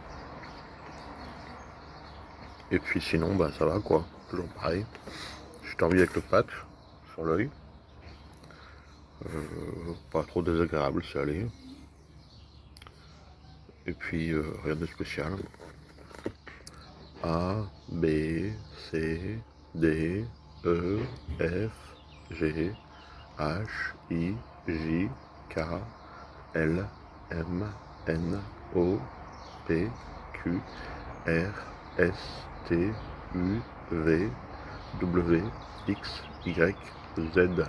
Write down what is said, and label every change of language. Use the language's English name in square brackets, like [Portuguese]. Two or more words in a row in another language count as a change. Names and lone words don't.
[French] Et puis sinon, bah ça va quoi. Toujours pareil. Je suis dormi avec le patch sur l'œil. Pas trop désagréable, c'est allé. Et puis rien de spécial. A, B, C, D, E, F, G, H, I, J, K, L, M, N, O, P, Q, R, S, T, U, V, W, X, Y, Z.